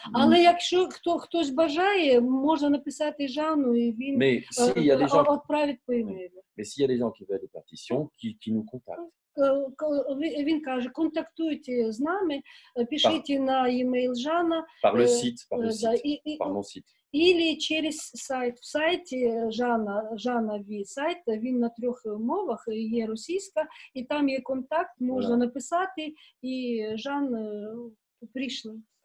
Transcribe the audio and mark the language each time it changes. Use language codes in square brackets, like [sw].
[uk] Але якщо хтось бажає, можна написати Жану, і він відправить по емейлу. [fr] Mais s'il y a des gens qui veulent des partitions, qui nous contactent. [uk] Він каже, контактуйте з нами, пишіть на емейл Жана. [fr] Par le site, par mon site. [ru] Или через сайт. [uk] В сайті Жана сайт, він на 3 мовах, є російська, і там є контакт, можна написати, і Жан прийшли.